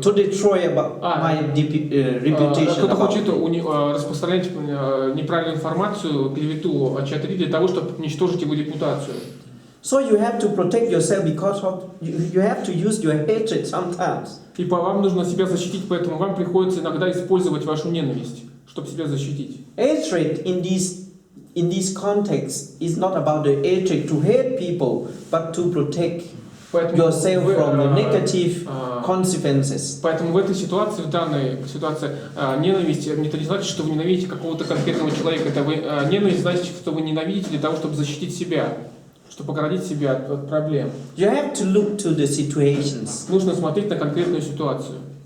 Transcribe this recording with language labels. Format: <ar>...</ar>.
<en>To destroy about my reputation.</en> <ru>Кто-то хочет распространять неправильную информацию, клевету о Чатри для того, чтобы уничтожить его репутацию.</ru> <en>So you have to protect yourself because of you have to use your hatred sometimes.</en> <ru>И вам нужно себя защитить, поэтому вам приходится иногда использовать вашу ненависть, чтобы себя защитить.</ru> <en>Hatred in this context is not about the hatred to hate people, but to protect yourself from the negative consequences.</en> <ru>Поэтому в этой ситуации, в данной ситуации, ненависть это не значит, что вы ненавидите какого-то конкретного человека. Это ненависть значит, что вы ненавидите для того, чтобы защитить себя, чтобы оградить себя от проблем.</ru> <en>You have to look to the situations.</en> <ru>Нужно смотреть на конкретную ситуацию.</ru>